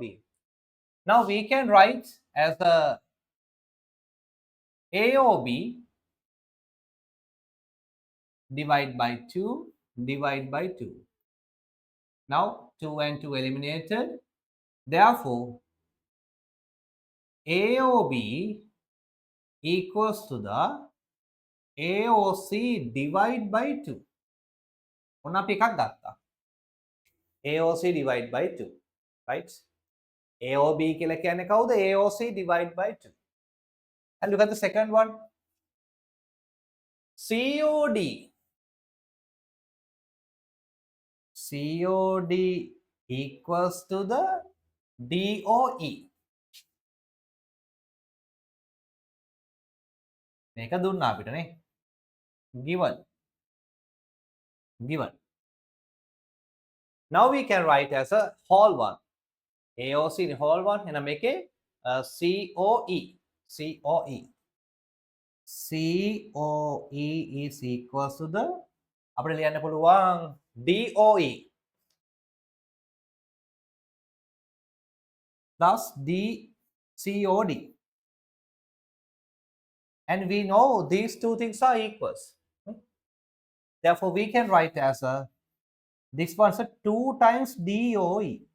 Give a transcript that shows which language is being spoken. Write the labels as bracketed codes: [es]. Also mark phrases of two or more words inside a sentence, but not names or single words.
[en] Now we can write as a AOB divide by 2 divide by 2. Now 2 and 2 eliminated. Therefore, AOB equals to the AOC divide by 2. [si] ඔන්න අපි එකක් ගත්තා. [en] AOC divide by 2. Right? [si] AOB කියලා කියන්නේ කවුද? [en] AOC divide by 2. And look at the second one. COD. COD equals to the DOE. [si] මේක දුන්නා අපිටනේ. [en] Given. Given. Now we can write as a whole one. AOC in whole one. And make it COE. COE. COE is equals to the [si] අපිට ලියන්න පුළුවන් [en] DOE plus DCOD. And we know these two things are equals. Therefore, we can write as a this one's a 2 times DOE.